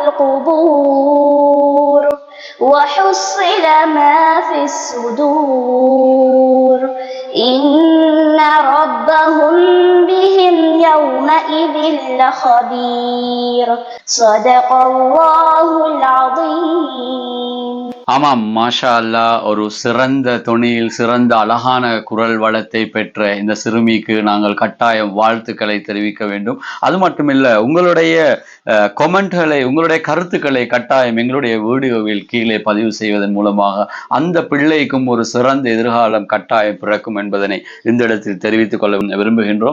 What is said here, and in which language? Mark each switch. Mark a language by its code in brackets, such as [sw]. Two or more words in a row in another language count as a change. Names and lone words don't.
[ar] القبور وحصل ما في الصدور إن ربهم بهم يومئذ لخبير صدق الله العظيم. ஆமாம், ما شاء الله. [ta] ஒரு சிறந்த தொனியில், சிறந்த அழகான குரல் வளத்தை பெற்ற இந்த சிறுமிக்கு நாங்கள் கட்டாயம் வாழ்த்துக்களை தெரிவிக்க வேண்டும். அது மட்டுமில்ல, உங்களுடைய கொமெண்ட்களை, உங்களுடைய கருத்துக்களை கட்டாயம் எங்களுடைய வீடியோவில் கீழே பதிவு செய்வதன் மூலமாக அந்த பிள்ளைக்கும் ஒரு சிறந்த எதிர்காலம் கட்டாயம் பிறக்கும் என்பதனை இந்த இடத்தில் தெரிவித்துக் கொள்ள விரும்புகின்றோம்.